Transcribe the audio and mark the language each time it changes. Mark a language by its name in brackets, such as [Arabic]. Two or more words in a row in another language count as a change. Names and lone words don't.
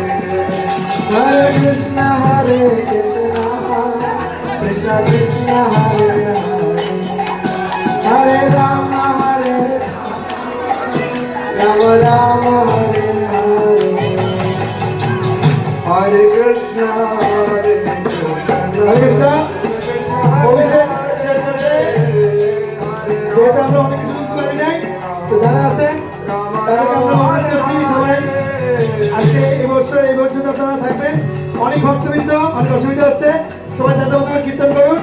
[Sanskrit] हरे कृष्ण, कृष्ण कृष्ण, हरे हरे. हरे राम, राम राम, हरे हरे. हरे कृष्ण, कृष्ण, [Bangla] অভিষেক শেষ হচ্ছে। যেহেতু আমরা অনেক কিছু বুঝতে পারি নাই, তো যারা আছেন তাদেরকে আমরা অনুরোধ করছি সবাই আজকে এই বছর এই পর্যন্ত আপনারা থাকবেন। অনেক ভক্তবৃন্দ, অনেক অসুবিধা হচ্ছে, সবাই যাদের মতো কীর্তন করুন।